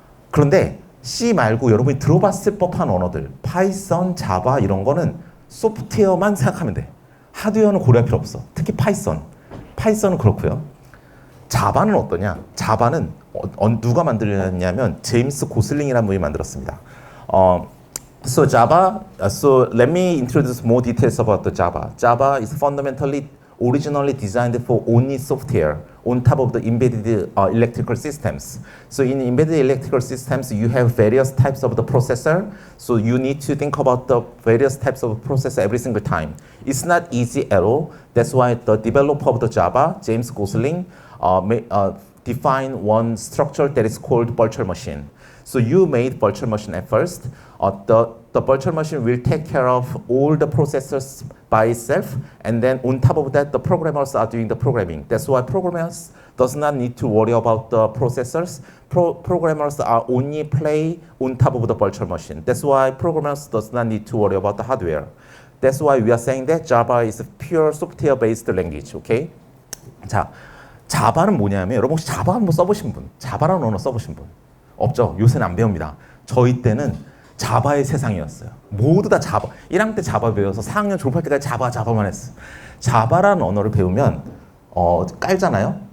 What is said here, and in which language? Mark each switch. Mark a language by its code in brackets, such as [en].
[ko] 그런데 C 말고 여러분이 들어봤을 법한 언어들, 파이썬, 자바 이런 거는 소프트웨어만 생각하면 돼. 하드웨어는 고려할 필요 없어. 특히 파이썬은 그렇고요. 자바는 어떠냐? 자바는 누가 만들었냐면 제임스 고슬링이라는 분이 만들었습니다. [en] So let me introduce more details about the Java. Java is fundamentally originally designed for only software on top of the embedded electrical systems. So in embedded electrical systems, you have various types of the processor. So you need to think about the various types of processor every single time. It's not easy at all. That's why the developer of the Java, James Gosling, define one structure that is called virtual machine. So you made virtual machine at first. The virtual machine will take care of all the processors by itself, and then on top of that, the programmers are doing the programming. That's why programmers does not need to worry about the processors. Programmers are only play on top of the virtual machine. That's why programmers does not need to worry about the hardware. That's why we are saying that Java is a pure software-based language. Okay? 자. [ko] 자바는 뭐냐면 여러분 혹시 자바 한번 써보신 분? 자바라는 언어 써보신 분? 없죠? 요새는 안 배웁니다. 저희 때는 자바의 세상이었어요. 모두 다 자바. 1학년 때 자바 배워서 4학년 졸업할 때까지 자바만 했어. 자바라는 언어를 배우면 깔잖아요.